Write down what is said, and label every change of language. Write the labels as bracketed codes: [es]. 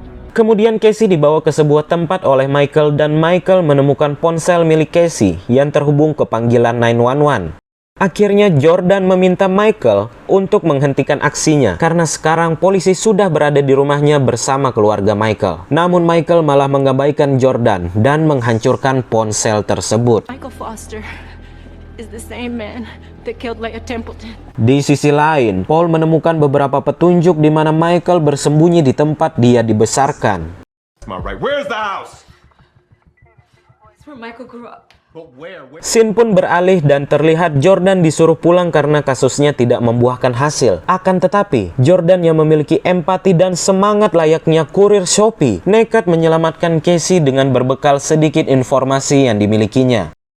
[id] Kemudian Casey dibawa ke sebuah tempat oleh Michael dan Michael menemukan ponsel milik Casey yang terhubung ke panggilan 911. Akhirnya Jordan meminta Michael untuk menghentikan aksinya karena sekarang polisi sudah berada di rumahnya bersama keluarga Michael. Namun Michael malah mengabaikan Jordan dan menghancurkan ponsel tersebut. [en] Michael Foster is the same man that killed Leah Templeton. [id] Di sisi lain, Paul menemukan beberapa petunjuk di mana Michael bersembunyi di tempat dia dibesarkan. [en] Where's the house? It's where Michael grew up. [id] Scene pun beralih dan terlihat Jordan disuruh pulang karena kasusnya tidak membuahkan hasil. Akan tetapi, Jordan yang memiliki empati dan semangat layaknya kurir Shopee, nekat menyelamatkan Casey dengan berbekal sedikit informasi yang dimilikinya.